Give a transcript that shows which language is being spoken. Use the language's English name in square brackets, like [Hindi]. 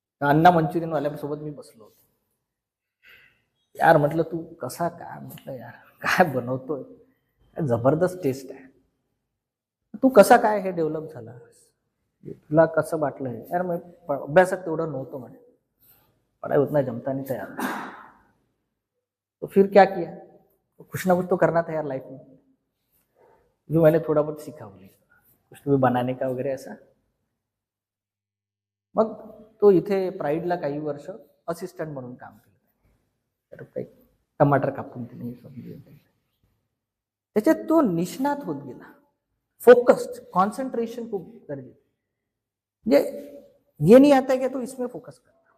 [Marathi] अण्णा Manchurian वाल्यासोबत मी बसलो होतो. यार म्हटलं तू कसा काय, म्हटलं यार काय बनवतोय, जबरदस्त टेस्ट आहे. तू कसा काय हे डेव्हलप झाला, तुला कसं वाटलं हे? यार मग अभ्यासात तेवढं नव्हतं म्हणे, [Hindi] पढ़ाई उतना जमता नहीं था यार. तो फिर क्या किया? तो कुछ ना कुछ तो करना था यार लाइफ में. जो मैंने थोड़ा बहुत सीखा बोले कुछ तो भी बनाने का वगैरे ऐसा. [Marathi] मग तो इथे प्राईडला काही वर्ष असिस्टंट म्हणून काम केलं. तर काही टमाटर कापून तिने त्याच्यात तो निष्णात होत गेला. [Hindi] फोकस्ड, कॉन्सन्ट्रेशन [Marathi] खूप गरजेचं. म्हणजे [Hindi] ये नहीं आता है तो इसमें फोकस कर.